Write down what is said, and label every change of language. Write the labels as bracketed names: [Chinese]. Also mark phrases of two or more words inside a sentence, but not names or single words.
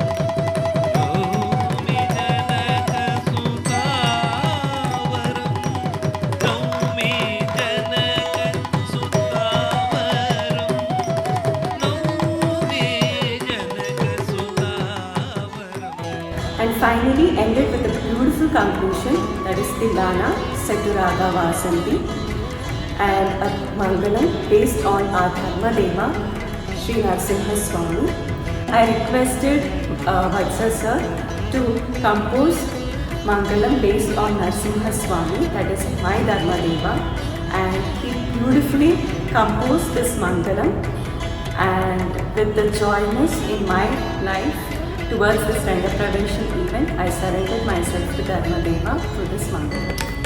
[Sanskrit] ನೌಮಿ ಜನಕ ಸುಧಾವರಂ. ನೌಮಿ ಜನಕ ಸುಧಾವರಂ. ನೌಮಿ ಜನಕ ಸುಧಾವರಂ. [English] And finally ended with a beautiful conclusion, that is Tilana set to Raga Vasanti, and a Mangalam based on our Dharma Deva, Sri Narsimha Swami. I requested Vatsa sir to compose Mangalam based on Narsimha Swami, that is my Dharma Deva, and he beautifully composed this Mangalam. And with the joyness in my life towards this Ranga Prevention event, I surrendered myself to Dharma Deva through this Mangalam.